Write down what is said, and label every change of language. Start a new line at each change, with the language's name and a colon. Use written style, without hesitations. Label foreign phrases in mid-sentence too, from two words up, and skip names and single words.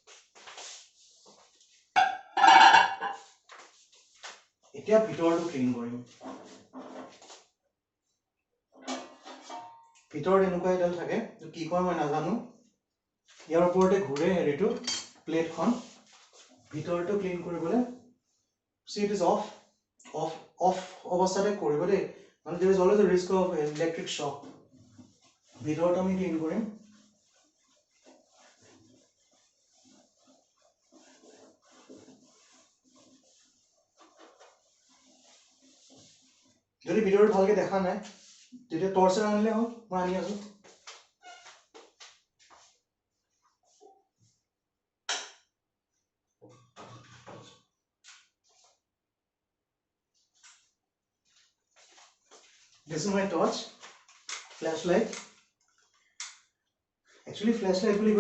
Assamese: এতিয়া ভিতৰটো ক্লিন কৰিম ভিতৰত এনেকুৱা এডাল থাকে কি কয় মই নাজানো ইয়াৰ ওপৰতে ঘূৰে হেৰিটো প্লেটখন ভিতৰটো ক্লিন কৰিবলৈ
English: see it is off
Assamese: অৱস্থাতে কৰিব দেই মানে
English: there is always a risk of electric shock
Assamese: ভিতৰত আমি ক্লিন কৰিম যদি ভিতৰত ভালকে দেখা নাই তেতিয়া টৰ্চ আনিলে হ'ল মই আনি আছো
English: This is my torch, flashlight. Actually, flashlight will go.